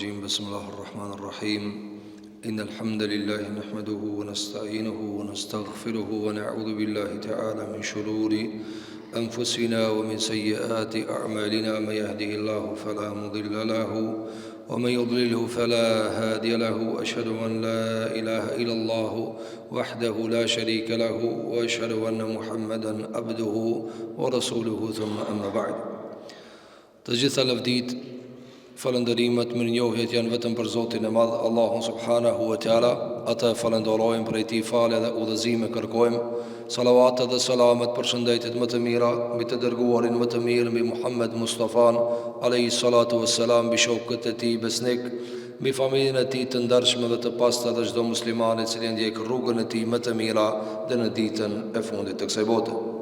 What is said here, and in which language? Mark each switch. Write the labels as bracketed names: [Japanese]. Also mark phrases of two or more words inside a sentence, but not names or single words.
[Arabic] بسم الله الرحمن الرحيم إن الحمد لله نحمده ونستعينه ونستغفره ونعوذ بالله تعالى من شرور أنفسنا ومن سيئات أعمالنا من يهده الله فلا مضل له ومن يضلله فلا هادي له أشهد أن لا إله إلا الله وحده لا شريك له وأشهد أن محمدا عبده ورسوله ثم أما بعد. [Albanian] Të gjitha lavdit, falëndërimet, mirënjohjet janë vetëm për Zotin e Madh, Allahun [Arabic] سبحانه وتعالى. [Albanian] Atë falenderojmë, prej tij falë dhe udhëzime kërkojmë. Salavatet dhe selamet për shëndetjet më të mira mbi të dërguarin më të mirë, mbi Muhammed Mustafan [Arabic] عليه الصلاة والسلام, [Albanian] mbi shokët e tij besnik, mbi familjen e tij të ndershme dhe të pastë dhe çdo musliman i cili ndjek rrugën e tij më të mira dhe në ditën e fundit të kësaj bote.